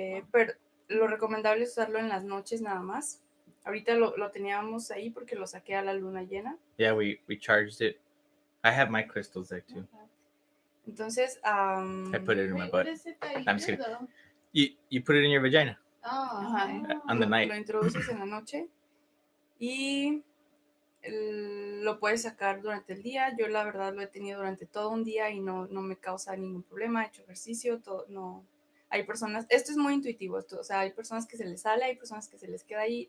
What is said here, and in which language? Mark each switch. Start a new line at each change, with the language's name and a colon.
Spanish: Pero lo recomendable es usarlo en las noches nada más. Ahorita lo teníamos ahí porque lo saqué a la luna llena.
English: Yeah, we charged it. I have my crystals there too.
Spanish: Entonces,
English: I put it in my butt. I'm just kidding. Though? You put it in your vagina. On the night.
Spanish: Lo introduces en la noche y lo puedes sacar durante el día. Yo la verdad lo he tenido durante todo un día y no me causa ningún problema. He hecho ejercicio, no. Hay personas, esto es muy intuitivo, o sea, hay personas que se les sale, hay personas que se les queda ahí.